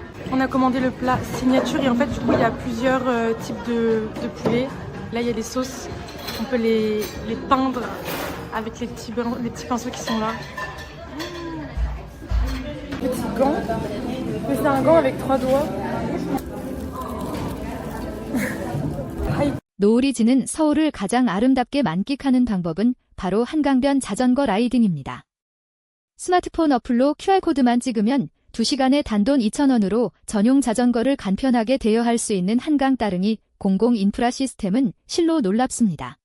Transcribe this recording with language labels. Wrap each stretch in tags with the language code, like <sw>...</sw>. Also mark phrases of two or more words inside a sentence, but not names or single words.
<fr>On a commandé le plat signature et en fait du coup il y a plusieurs types de poulet. Là il y a des sauces, on peut les peindre avec les petits pinceaux qui sont là. Petit gant, c'est un gant avec 3 doigts.</fr> <ko>노을이 지는 서울을 가장 아름답게 만끽하는 방법은 바로 한강변 자전거 라이딩입니다. 스마트폰 어플로 QR코드만 찍으면 2시간에 단돈 2,000원으로 전용 자전거를 간편하게 대여할 수 있는 한강 따릉이 공공 인프라 시스템은 실로 놀랍습니다.</ko>